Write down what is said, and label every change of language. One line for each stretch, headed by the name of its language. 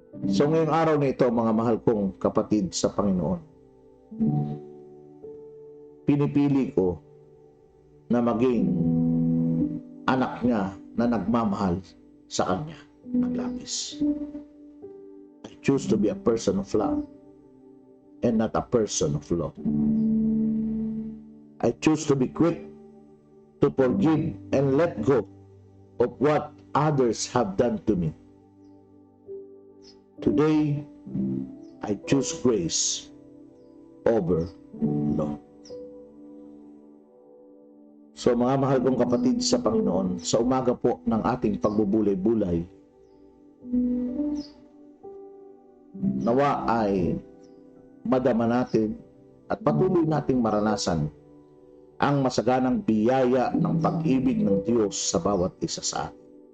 Filipino: So ngayong araw na ito, mga mahal kong kapatid sa Panginoon, pinipili ko na maging anak niya na nagmamahal sa Kanya ng labis.
English: I choose to be a person of love and not a person of law. I choose to be quick to forgive and let go of what others have done to me. Today, I choose grace over law.
Filipino: So mga mahal kong kapatid sa Panginoon, sa umaga po ng ating pagbubulay-bulay, nawa ay madama natin at patuloy nating maranasan ang masaganang biyaya ng pag-ibig ng Diyos sa bawat isa sa atin.